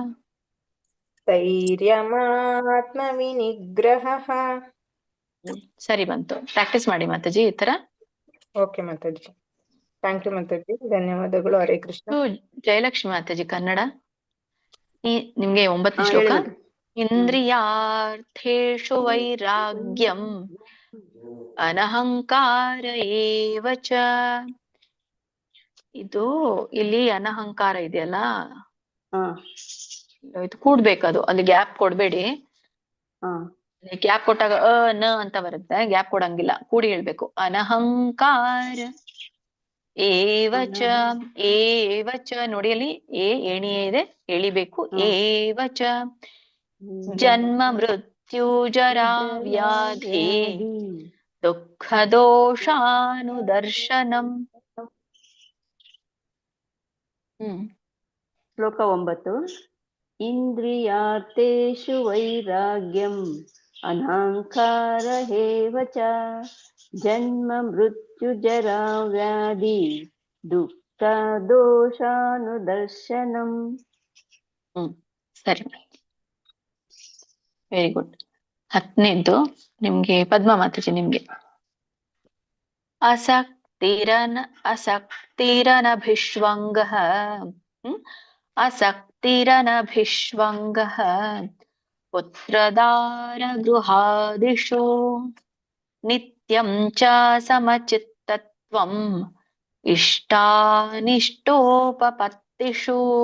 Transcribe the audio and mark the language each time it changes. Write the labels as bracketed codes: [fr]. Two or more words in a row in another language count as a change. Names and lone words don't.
[sa] ಧೈರ್ಯಮಾತ್ಮವಿನಿಗ್ರಹಃ. [kn] ಸರಿ ಬಂತು. ಪ್ರಾಕ್ಟೀಸ್ ಮಾಡಿ ಮಾತಾಜಿ ಈ ತರ. ಓಕೆ ಮಾತಾಜಿ, [en] thank you [kn] ಮಾತಾಜಿ, ಧನ್ಯವಾದಗಳು. ಹರೇ ಕೃಷ್ಣ. ಜಯಲಕ್ಷ್ಮಿ ಮಾತಾಜಿ ಕನ್ನಡ. ನಿಮ್ಗೆ 9ನೇ ಶ್ಲೋಕ. [sa] ಇಂದ್ರಿಯಾರ್ಥೇಷು ವೈರಾಗ್ಯಂ ಅನಹಂಕಾರ ಏವ ಚ. [kn] ಇದು ಇಲ್ಲಿ ಅನಹಂಕಾರ ಇದೆಯಲ್ಲ, ಇದು ಕೂಡ್ಬೇಕದು, ಅಲ್ಲಿ ಗ್ಯಾಪ್ ಕೊಡ್ಬೇಡಿ. ಗ್ಯಾಪ್ ಕೊಟ್ಟಾಗ ನ ಅಂತ ಬರುತ್ತೆ, ಗ್ಯಾಪ್ ಕೊಡಂಗಿಲ್ಲ, ಕೂಡಿ ಹೇಳ್ಬೇಕು. [sa] ಅನಹಂಕಾರ ಏವಚ. [kn] ಏವಚ ನೋಡಿ, ಅಲ್ಲಿ ಏಣಿ ಇದೆ, ಎಳಿಬೇಕು. [sa] ಏವಚ ಜನ್ಮ ಮೃತ್ಯು ಜರಾ ವ್ಯಾಧಿ ದುಃಖ ದೋಷಾನುದರ್ಶನಂ. [kn] ಶ್ಲೋಕ 9. [sa] ಇಂದ್ರಿಯಾರ್ಥೇಷು ವೈರಾಗ್ಯಂ ಅನಹಂಕಾರ ಏವ ಚ ಜನ್ಮ ಮೃತ್ಯು ಜರಾ ವ್ಯಾಧಿ ದುಃಖ ದೋಷಾನುದರ್ಶನಂ. [en] ಸರಿ, very good. [kn] 10ನೇದ್ದು ನಿಮ್ಗೆ ಪದ್ಮ ಮಾತಾಜಿ. [sa] ನಿಮ್ಗೆ ಅಸಕ್ತಿರನಭಿಷ್ವಂಗಃ ಅಸಕ್ತಿರನಭಿಷ್ವಂಗಃ ಪುತ್ರದಾರ ಗೃಹಾದಿಷು ನಿತ್ಯಂ ಚ ಸಮಚಿತ್ತತ್ವಂ ಇಷ್ಟಾನಿಷ್ಟೋಪಪತ್ತಿಷು.